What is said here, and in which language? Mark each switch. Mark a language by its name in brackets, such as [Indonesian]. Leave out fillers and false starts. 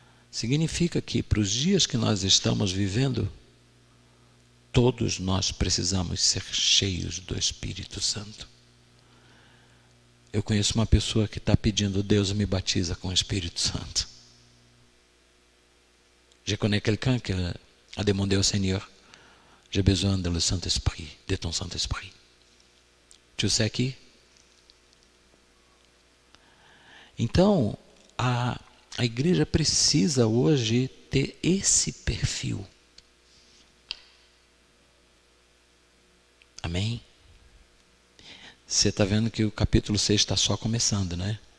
[Portuguese] Significa que para os dias que nós estamos vivendo, todos nós precisamos ser cheios do Espírito Santo. Eu conheço uma pessoa que está pedindo, Deus me batiza com o Espírito Santo. [French] Je connais quelqu'un qui a demandé au Seigneur, j'ai besoin de le Saint-Esprit, de ton Saint-Esprit. Tu sais qui? [Portuguese] Então, a igreja precisa hoje ter esse perfil. Amém? Você está vendo que o capítulo 6 está só começando, né?